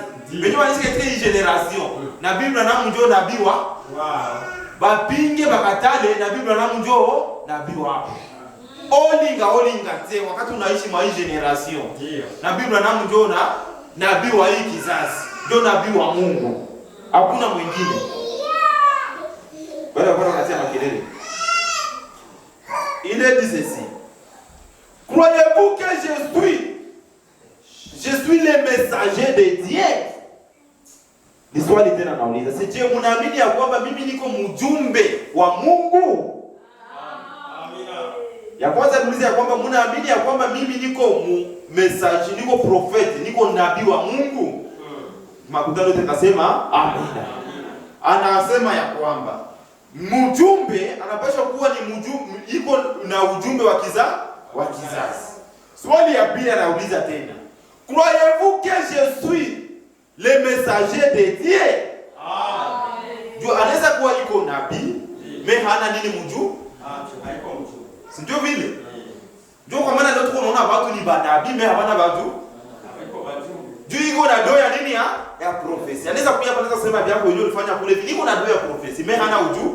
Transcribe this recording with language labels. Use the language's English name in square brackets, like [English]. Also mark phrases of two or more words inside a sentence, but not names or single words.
[Swahili] Wenyewe wanaishi katika hii generation. Na Biblia na ndio nabii wa bapinge bakatale na Biblia na ndio nabii wao. [Lingala] Olinga te [Swahili] wakati unaishi mwa hii generation. Na Biblia na ndio nabii wa hii kizazi. Ndio nabii wa Mungu. Hakuna mwingine. Bwana anasema makelele. [French] Il est dit ceci. Croyez-vous que je suis le messager de Dieu? [Swahili] Ni swali tena nauliza. Je, mnaamini ya kwamba mimi niko mjumbe wa Mungu? Amina. Ya kwanza niulize ya kwamba mnaamini ya kwamba mimi niko messager, niko prophet, niko nabii wa Mungu? Makutano yote kasema amina. Anasema ya kwamba mjumbe anapaswa kuwa ni mjumbe iko na ujumbe wa kizazi. Swali ya pili anauliza tena. [French] Croyez-vous que je suis le messager de Dieu? Amen. [Swahili] Anaweza kuwa iko nabii, mais hana nini mjumbe? Haiko mjumbe. Si ndio vile? Ndio kwa maana leo tunaona watu ni banabii, mais hawana watu. Haiko wajumbe. Juu iko na doa ya nini ya prophecy. Anaweza kuja hapa anaweza kusema vyako wenyewe ulifanya kule, iko na doa ya prophecy, mais hana ujumbe.